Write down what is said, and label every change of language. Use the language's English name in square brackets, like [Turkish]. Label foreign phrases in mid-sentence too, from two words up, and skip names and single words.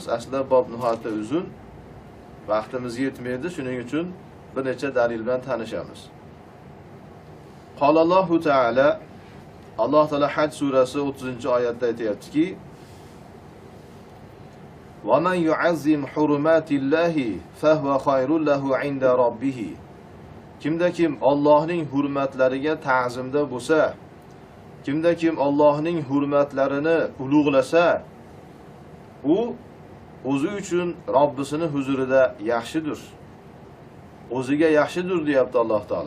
[Uzbek] Aslida bob nihoyatda uzun. Vaqtimiz yetmaydi, shuning uchun bir necha dalil bilan tanishamiz. [Arabic] قال الله تعالى, [Uzbek] Alloh taolo Haj surasi 30-oyatda aytayaptiki: [Arabic] "ومن يعظم حرمات الله فهو خير له عند ربه." [Uzbek] Kimda kim Allohning hurmatlariga ta'zimda bo'lsa, kimda kim Allohning hurmatlarini ulug'lasa, u o'zi uchun Robbisining huzurida yaxshidir. O'ziga yaxshidir deyapti Alloh taolo.